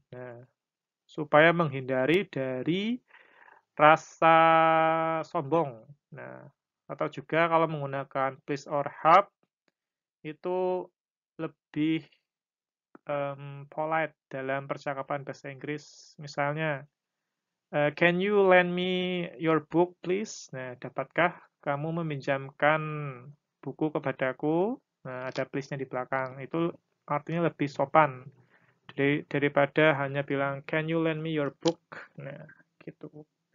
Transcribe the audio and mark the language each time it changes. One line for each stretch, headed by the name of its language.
Indonesian: Nah, supaya menghindari dari rasa sombong. Nah, atau juga kalau menggunakan please or help itu lebih polite dalam percakapan bahasa Inggris.
English: Misalnya, can you lend me your book, please?
Indonesian: Nah, dapatkah kamu meminjamkan buku kepadaku? Nah, ada please-nya di belakang. Itu artinya lebih sopan daripada hanya bilang,
English: can you lend me your book?
Indonesian: Nah, gitu.